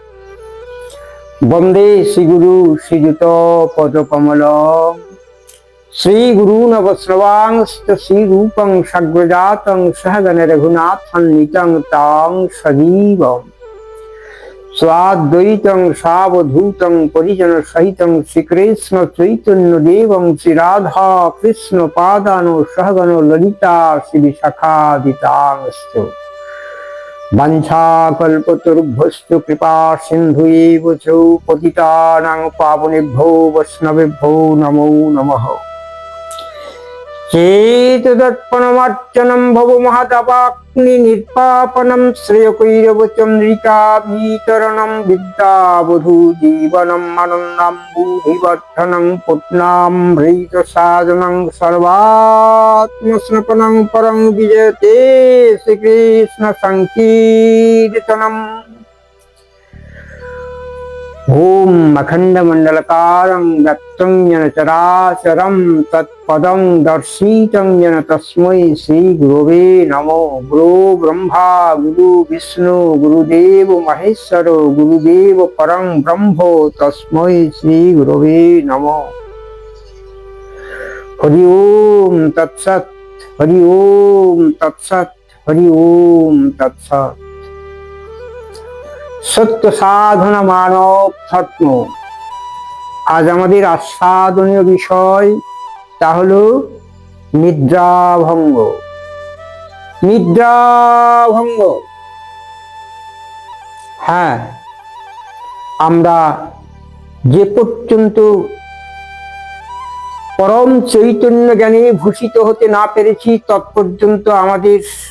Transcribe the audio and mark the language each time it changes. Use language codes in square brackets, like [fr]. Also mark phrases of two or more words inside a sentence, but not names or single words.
[sa] বন্দে শ্রীগুরু শ্রীযুত পদকমলম। শ্রীগুরূন বৈষ্ণবাংশ্চ শ্রীরূপং সাগ্রজাতং সহগণ রঘুনাথান্বিতং তাং সজীবম স্বাদ্বৈতং সাবধূতং পরিজন সহিতং শ্রীকৃষ্ণ চৈতন্য দেবং শ্রীরাধা কৃষ্ণ পাদানো সহগণ ললিতা শ্রী বিশাখাদিতাংশ্চ বাঞ্ছাকল্পতরুভ্যশ্চ কৃপা সিন্ধুএব চ পতিতানাং পাবনেভ্যো বৈষ্ণবেভ্যো নমো নমঃ। চেতদর্পণমার্চনম ভব মহাদাবাগ্নি নির্বাপনম শ্রেয়কৈরব চন্দ্রিকা বিতরণম বিদ্যাবধূ জীবনম আনন্দম বুধিবর্ধনং পুণ্যামৃত সাধনং সর্বাত্মস্নপনং পরং বিজয়তে শ্রীকৃষ্ণ সংকীর্তনম। ओम अखंड मंडलकारं व्याप्तं येन चराचरं तत्पदं दर्शितं येन तस्मै श्री गुरवे नमो। गुरु ब्रह्मा गुरु विष्णु गुरुदेव महेश्वर गुरुदेव परं ब्रह्म तस्मै श्री गुरवे नमो। हरि ओम तत्सत्। हरि ओम तत्सत्। हरि ओम तत्सत्। [bn] সত্য সাধনা মানব ধর্ম। আজ আমাদের আস্বাদনীয় বিষয় তা হলো নিদ্রাভঙ্গ। নিদ্রাভঙ্গ, হ্যাঁ, আমরা যে পর্যন্ত পরম চৈতন্য জ্ঞানে ভূষিত হতে না পেরেছি তৎপর্যন্ত আমাদের